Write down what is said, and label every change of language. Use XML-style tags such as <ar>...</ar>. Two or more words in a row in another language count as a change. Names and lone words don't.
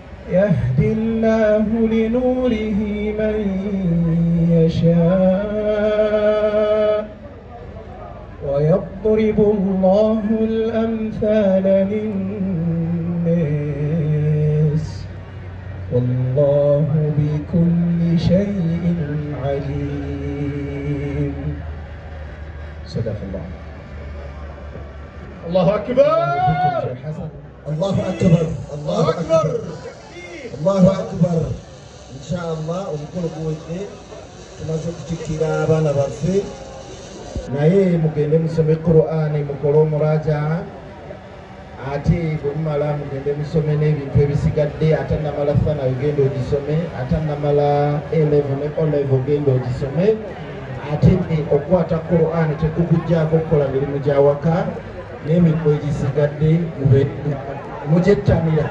<ar>يهدي الله لنوره من يشاء ويضرب الله الأمثال للناس والله بكل شيء عليم. صدق الله. الله أكبر. الله أكبر. الله أكبر. الله أكبر. إن شاء الله</ar> <lg>omukolo guwedde tumaze okutikira abaana baffe naye mugende musome Qur'ani mukole omurajaa ate bwe mumala mugende musome n'ebintu ebisigadde ate namala fana ogenda ogisome ate namala A-level ne O-level ogenda ogisome ate okukwata Qur'ani tekukujjaako okukola mirimu gy'awaka n'emirimu egisigadde mugyettanira.</lg>